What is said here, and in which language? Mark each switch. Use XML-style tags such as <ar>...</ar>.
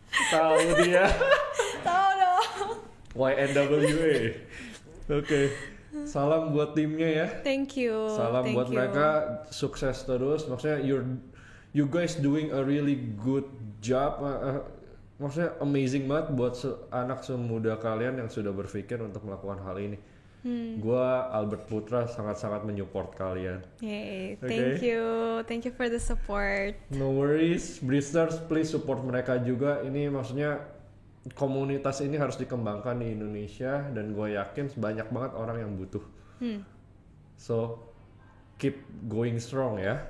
<id>Tahu dia? Tahu dong. YNWA. Oke. Salam buat timnya ya.</id> <en>Thank you.</en> <id>Salam buat mereka, sukses terus.</id> <en>Maksudnya you guys doing a really good job.</en> <id>Maksudnya amazing banget buat anak semuda kalian yang sudah berpikir untuk melakukan hal ini. Gua Albert Putra sangat-sangat menyupport kalian.</id> <en>Yay, thank you for the support. No worries, Bristers, please support</en> <id>mereka juga. Ini maksudnya komunitas ini harus dikembangkan di Indonesia, dan gue yakin banyak banget orang yang butuh.</id> <en>So keep going strong</en> <id>ya.</id>